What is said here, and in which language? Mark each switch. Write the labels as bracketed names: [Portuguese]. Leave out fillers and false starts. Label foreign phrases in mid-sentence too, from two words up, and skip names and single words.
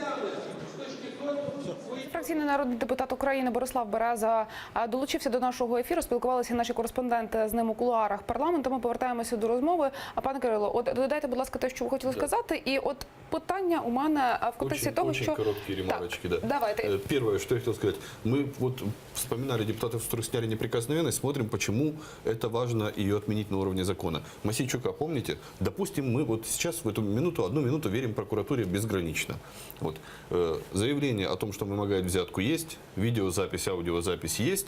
[Ukrainian] Фракційний народний депутат України Борислав Береза долучився до нашого ефіру. Спілкувалися наші кореспонденти з ним у кулуарах парламенту. Ми повертаємося до розмови. А пане Кирило, от додайте, будь ласка, те, що ви хотіли сказати. І от питання у мене в контексті того, що... [Russian] Очень короткие ремарочки, так, да. Давайте. Первое, что я хотел сказать. Мы вот вспоминали депутатов, которые сняли неприкосновенность, смотрим, почему это важно ее отменить на уровне закона. Мосейчука, помните? Допустим, мы вот сейчас в эту минуту, 1 минуту верим прокуратуре безгранично. Вот. Заявление о том, что вымогает взятку, есть. Видеозапись, аудиозапись есть.